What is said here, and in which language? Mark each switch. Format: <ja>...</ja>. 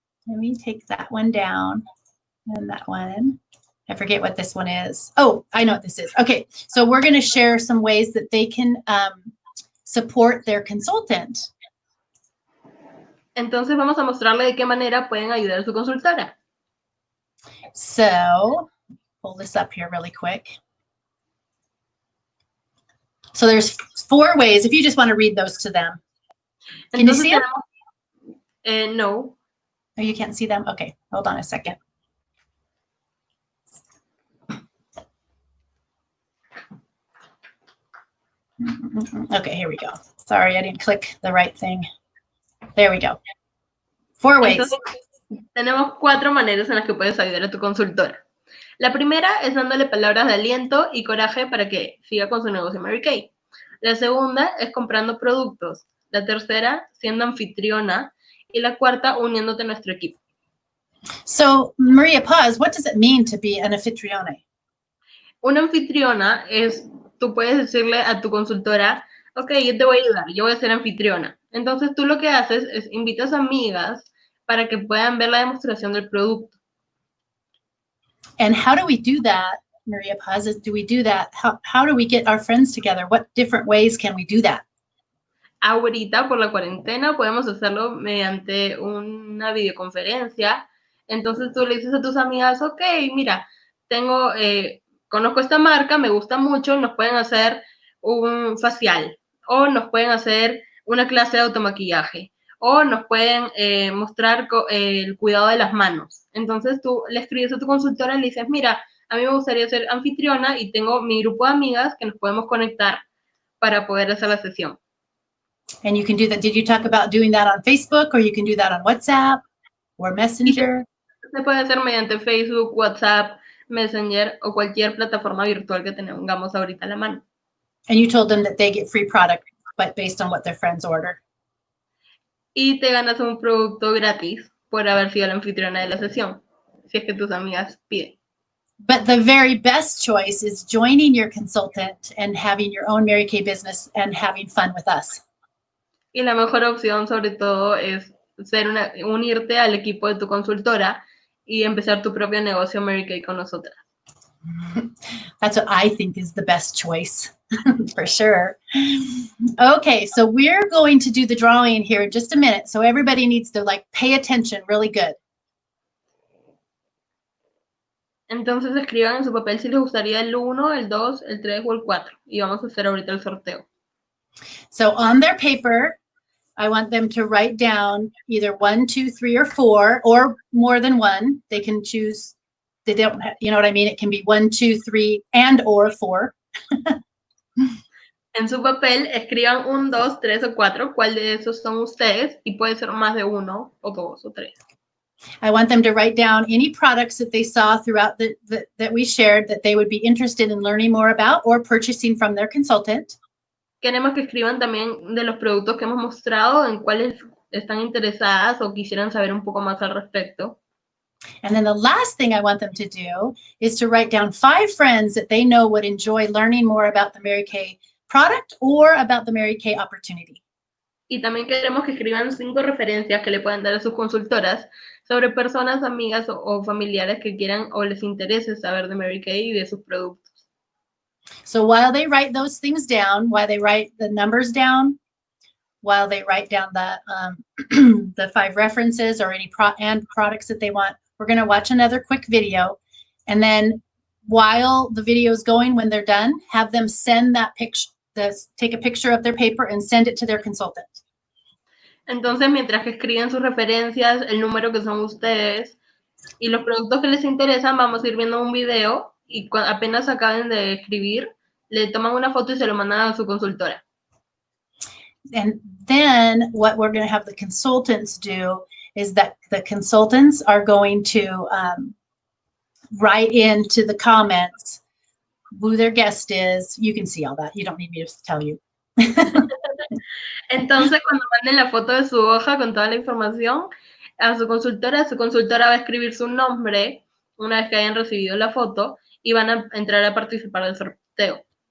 <en>Let me take that one down and that one. I forget what this one is. Oh, I know what this is. Okay, so we're going to share some ways that they can support their consultant.</en> <es>Entonces vamos a mostrarle de qué manera pueden ayudar a su consultora.</es> <en>So, pull this up here really quick. So there's 4 ways, if you just want to read those to them. Can you</en> <es>Entonces</es> <en>see them?</en> <es>tenemos, no.</es> <en>Oh, you can't see them? Okay, hold on a second. Okay, here we go. Sorry, I didn't click the right thing. There we go. 4 ways.</en> <es>Entonces, tenemos 4 maneras en las que puedes ayudar a tu consultora. La primera es dándole palabras de aliento y coraje para que siga con su negocio Mary Kay. La segunda es comprando productos. La tercera, siendo anfitriona. Y la cuarta, uniéndote a nuestro equipo.</es> <en>So, Maria Paz, what does it mean to be an anfitrione?</en> <es>Una anfitriona es, tú puedes decirle a tu consultora, ok, yo te voy a ayudar, yo voy a ser anfitriona. Entonces tú lo que haces es invitas amigas para que puedan ver la demostración del producto.</es> <en>And how do we do that, Maria Paz? Do we do that? How do we get our friends together? What different ways can we do that?</en> <es>Ahorita por la cuarentena podemos hacerlo mediante una videoconferencia. Entonces tú le dices a tus amigas, ok, mira, conozco esta marca, me gusta mucho, nos pueden hacer un facial o nos pueden hacer una clase de automaquillaje o nos pueden mostrar el cuidado de las manos. Entonces tú le escribes a tu consultora y le dices, mira, a mí me gustaría ser anfitriona y tengo mi grupo de amigas que nos podemos conectar para poder hacer la sesión.</es> <en>And you can do that. Did you talk about doing that on Facebook, or you can do that on WhatsApp or Messenger?</en> <es>Se puede hacer mediante Facebook, WhatsApp, Messenger o cualquier plataforma virtual que tengamos ahorita a la mano.</es> <en>And you told them that they get free product, but based on what their friends order.</en> <es>Y te ganas un producto gratis por haber sido la anfitriona de la sesión, si es que tus amigas piden.</es> <en>But the very best choice is joining your consultant and having your own Mary Kay business and having fun with us.</en> <es>Y la mejor opción, sobre todo, es unirte al equipo de tu consultora y empezar tu propio negocio Mary Kay con nosotras.</es> <en>That's what I think is the best choice, for sure. Okay, so we're going to do the drawing here in just a minute. So everybody needs to pay attention really good.</en> <es>Entonces escriban en su papel si les gustaría el 1, el 2, el 3 o el 4. Y vamos a hacer ahorita el sorteo.</es> <en>So on their paper, I want them to write down either 1, 2, 3, or 4, or more than one. They can choose. They don't have, you know what I mean? It can be 1, 2, 3, and or 4.</en> <es>En su papel escriban 1, 2, 3 o 4. ¿Cuál de esos son ustedes? Y puede ser más de 1 o 2 o 3.</es> <en>I want them to write down any products that they saw throughout that we shared that they would be interested in learning more about or purchasing from their consultant.</en> <es>Queremos que escriban también de los productos que hemos mostrado, en cuáles están interesadas o quisieran saber un poco más al respecto.</es> <en>And then the last thing I want them to do is to write down 5 friends that they know would enjoy learning more about the Mary Kay product or about the Mary Kay opportunity.</en> <es>Y también queremos que escriban 5 referencias que le puedan dar a sus consultoras sobre personas, amigas o familiares que quieran o les interese saber de Mary Kay y de sus productos.</es> <en>So while they write those things down, while they write the numbers down, while they write down the 5 references or any products that they want, we're going to watch another quick video. And then while the video is going, when they're done, have them send that picture, take a picture of their paper and send it to their consultant.</en> <es>Entonces, mientras que escriben sus referencias, el número que son ustedes y los productos que les interesan, vamos a ir viendo un video y apenas acaben de escribir, le toman una foto y se lo mandan a su consultora.</es> <en>And then what we're going to have the consultants do is that the consultants are going to write into the comments who their guest is. You can see all that. You don't need me to tell you.</en> <es>Entonces, cuando manden la foto de su hoja con toda la información a su consultora va a escribir su nombre una vez que hayan recibido la foto y van a entrar a participar del sorteo.</es>